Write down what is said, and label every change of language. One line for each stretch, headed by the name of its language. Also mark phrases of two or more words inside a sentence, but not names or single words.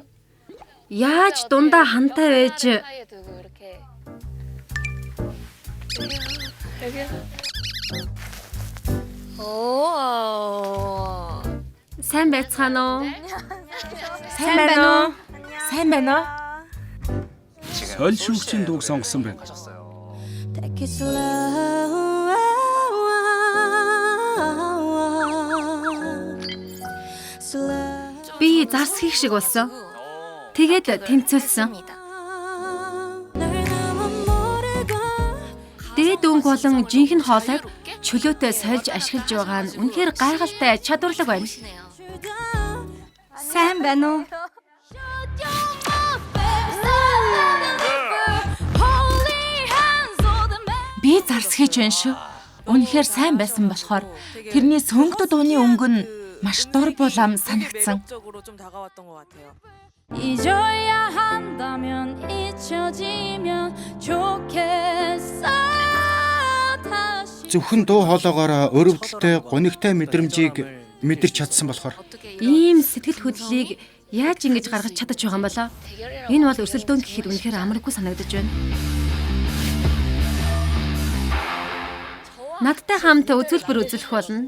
Mongolian: Яаж дундаа хантай байж сайн байцгаана уу? Сайн байна уу? Сайн байна уу? Соль шүүгчийн дууг сонгосон байна.
English: Take it slow.
Mongolian: Би зарсхийх шиг болсон. Тэгээд тэнцвэлсэн. Дээд өнгө болон жинхэнэ хоолойг чөлөөтэй сольж ашиглаж байгаа нь үнэхээр гайхалтай чадварлаг байна. Сайн байна уу? Би зарсхийч байна шүү. Үнэхээр сайн байсан болохоор тэрний сөнгөд дууны өнгө нь маш дор булам санагдсан.
Korean: 잊어야 한다면 잊혀지면 좋겠어 다시
Mongolian: Зөвхөн дуу хоолоогоор өрөвдөлтэй гонигтай мэдрэмжийг мэдэрч чадсан болохоор Ийм сэтгэл хөдлөлийг яаж ингэж гаргаж чадаж байгаа юм болоо? Энэ бол өрсөлдөөн гэхэд үнэхээр амаргүй санагдаж байна. Надтай хамт үзүүлбэр үзүүлэх болно.